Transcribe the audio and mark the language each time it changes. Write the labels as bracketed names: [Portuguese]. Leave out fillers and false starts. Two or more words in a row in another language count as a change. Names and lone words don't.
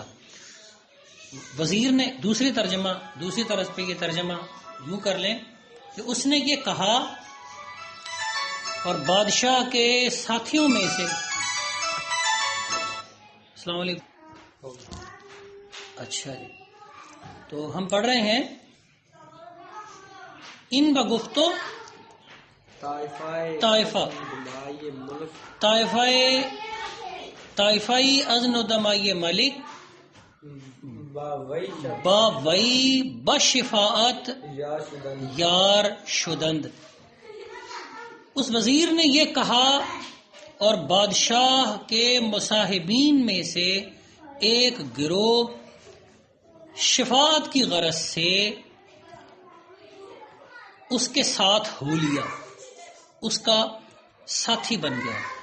[Urdu] وزیر نے دوسری طرز پہ یہ ترجمہ یوں کر لیں کہ اس نے یہ کہا اور بادشاہ کے ساتھیوں میں سے، [Arabic] السلام علیکم، [Urdu] اچھا جی، تو ہم پڑھ رہے ہیں [Persian] ان بگفتو طائفائی از ندمائی ملک با وی بشفاعت یار شدند۔ [Urdu] اس وزیر نے یہ کہا اور بادشاہ کے مصاحبین میں سے ایک گروہ شفاعت کی غرض سے اس کے ساتھ ہو لیا، اس کا ساتھی بن گیا۔